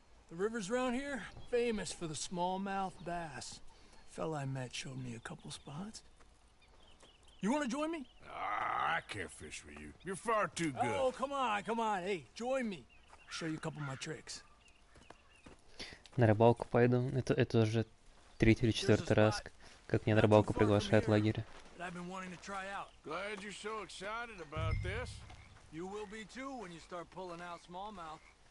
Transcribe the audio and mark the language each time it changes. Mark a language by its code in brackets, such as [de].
[en] The rivers around here, famous for the smallmouth bass. Fella I met showed me a couple spots. You want to join me? I can't fish with you. You're far too good. Oh, come on, come on. Hey, join me. I'll show you a couple of my tricks. [ru] На рыбалку пойду. Это уже третий или четвертый раз, как меня на рыбалку приглашают в лагере. [en] I've been wanting to try out. Glad you're so excited about this. You will be too when you start pulling out smallmouth.